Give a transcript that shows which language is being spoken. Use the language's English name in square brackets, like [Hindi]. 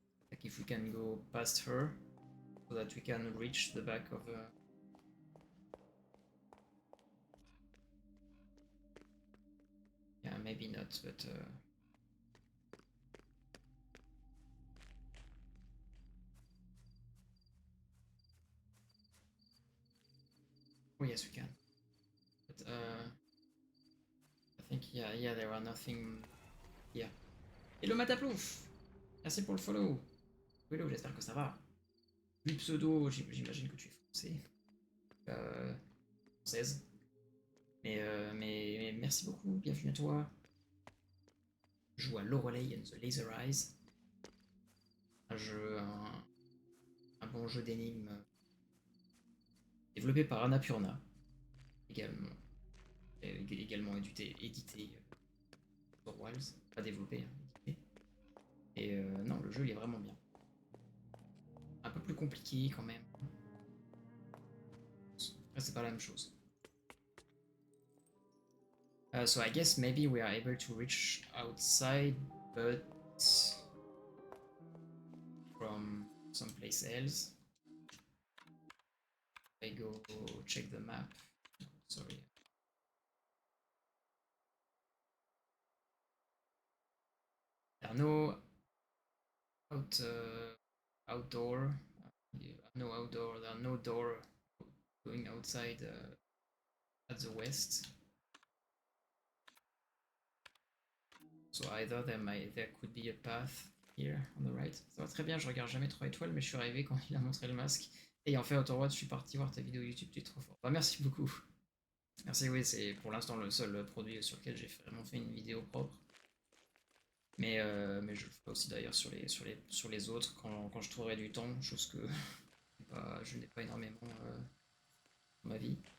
[English] Like if we can go past her so that we can reach the back of yeah, maybe not, but oh yes, we can. But I think yeah, there are nothing. Yeah. Hello [French] Mataplouf. Merci pour le follow. Hello, j'espère que ça va. Oui, pseudo, j'imagine que tu es français. française. Mais merci beaucoup, bienvenue à toi. Je joue à Lorelei and the Laser Eyes, un bon jeu d'énigmes développé par Annapurna, également, également édité sur Wilds, pas développé, hein, édité. Et non, le jeu il est vraiment bien. Un peu plus compliqué quand même. Après, c'est pas la même chose. [English] So I guess maybe we are able to reach outside, but from someplace else. I go check the map. Sorry. There are no outdoor. No outdoor. There are no door going outside at the west. So either there could be a path here on the right. [French] Ça va très bien, je regarde jamais 3 étoiles, mais je suis arrivé quand il a montré le masque. Et en fait, Outer je suis parti voir ta vidéo YouTube, tu es trop fort. Bah, merci beaucoup. Merci, oui, c'est pour l'instant le seul produit sur lequel j'ai vraiment fait une vidéo propre. Mais je le ferai aussi d'ailleurs sur les autres quand je trouverai du temps, chose que je n'ai pas énormément dans ma vie.